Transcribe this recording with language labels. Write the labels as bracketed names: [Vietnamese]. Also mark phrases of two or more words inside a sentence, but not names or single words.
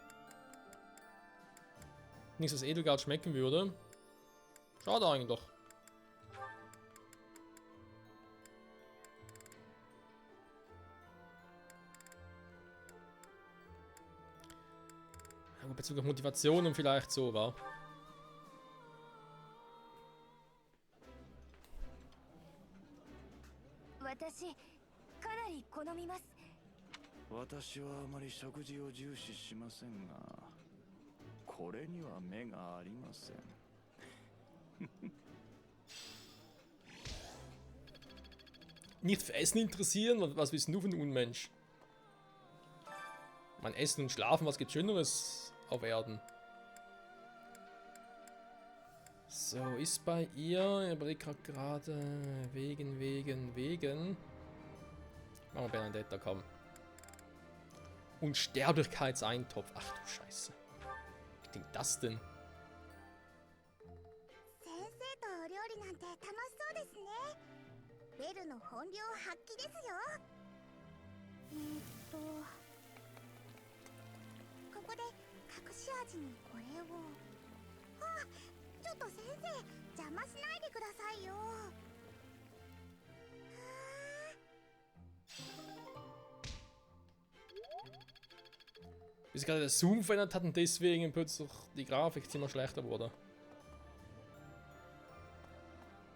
[German] Nichts, was Edelgard schmecken würde. Schade eigentlich. Bezüglich Motivation und vielleicht so, war. [Japanese] 私かなり好みます。私はあまり食事を重視しませんが、これには目がありません。 [German] Nicht für Essen interessieren? Was bist du für ein Unmensch? Mein Essen und Schlafen, was gibt Schöneres auf Erden? So, ist bei ihr, ich überlege gerade, wegen. Machen wir Benedetta, komm. Unsterblichkeitseintopf. Ach du Scheiße. Was klingt das denn? [Japanese] 先生とお料理なんて楽しそうですね。ベルの本領発揮ですよ。ここで隠し味にこれを。あ、ちょっと先生、邪魔しないでくださいよ。 [German] Bis gerade der Zoom verändert hat und deswegen plötzlich die Grafik ziemlich schlechter wurde.